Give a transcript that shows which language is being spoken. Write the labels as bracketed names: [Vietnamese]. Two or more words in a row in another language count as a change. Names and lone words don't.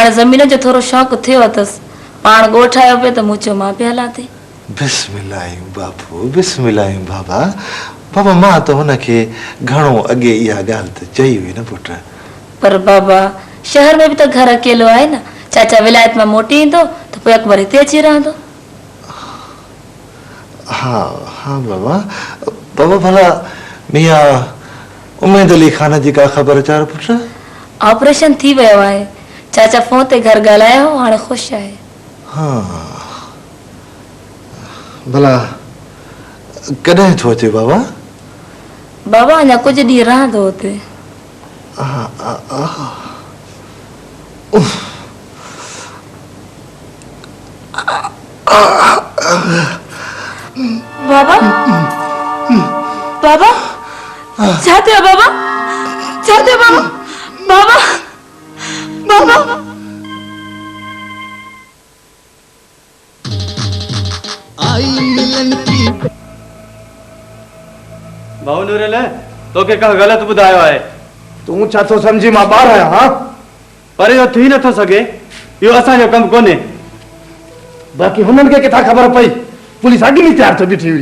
[Sindhi] हाणे ज़मीन जो थोरो शौक़ु थियो अथसि पाण ॻोठ आयो पियो त मूं चयो मां बि हलां थी बिस्मिल्लाह बाबू बिस्मिल्लाह बाबा बाबा मां तो हुनखे घणो अॻे इहा ॻाल्हि त चई हुई न पुट पर बाबा शहर में बि त घर अकेलो आहे न चाचा विलायत मां मोटी ईंदो त पोइ अकबर हिते अची रहंदो हाँ हाँ बाबा बाबा भला मियां उमेद अली खान जी का ख़बर चार पुट ऑपरेशन थी वियो आहे चाचा फोन ते घर ॻाल्हायो हाणे ख़ुशि आहे हाँ भला कॾहिं थो अचे बाबा बाबा अञा कुझु ॾींहं रहंदो हुते बाबा बाबा छा थियो बाबा छा थियो बाबा बाबा बाबा [Hindi] आई मिलन की [Sindhi] भाऊ नूरल तोखे का ग़लत ॿुधायो आहे तूं छा थो सम्झी मां ॿार आहियां हा पर इहो थी नथो सघे इहो असांजो कमु कोन्हे बाक़ी हुननि खे किथां ख़बर पई पुलिस अॻु में तयार थी बीठी हुई